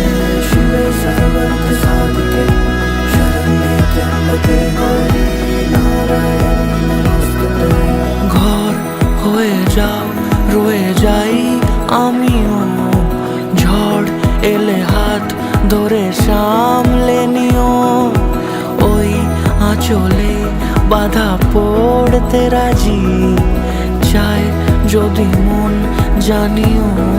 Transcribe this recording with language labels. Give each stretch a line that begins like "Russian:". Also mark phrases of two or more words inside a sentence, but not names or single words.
Sanskrit: शिवे सर्वर्थ साधिके शरण्ये त्र्यंबके गौरी नारायणी नमस्तुते
Bangla: ঘর হয়ে যাও রয়ে যাই আমিও ঝড় এলে হাত ধরে সামলে নিও ওই আঁচলে বাধা পড়তে রাজি চায় যদি মন জানিও